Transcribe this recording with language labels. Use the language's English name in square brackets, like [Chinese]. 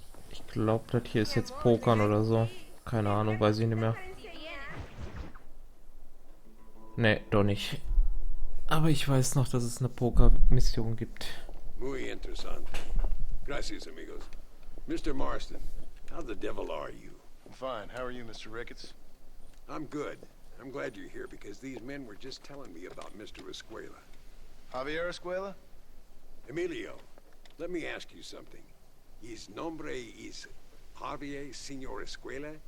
[German] Ich glaube, das hier ist jetzt Pokern oder so. Keine Ahnung, weiß ich nicht mehr. Ne, doch nicht. Aber ich weiß noch, dass es eine Poker-Mission gibt. [Spanish] Muy interesante. Gracias, amigos. Mr. [English] Marston, how the devil are you? I'm fine. How are you, Mr. Ricketts? I'm good. I'm glad you're here because these men were just telling me about Mr. Escuela. Javier Escuela? Emilio, let me ask you something. His nombre is Javier Señor Escuela?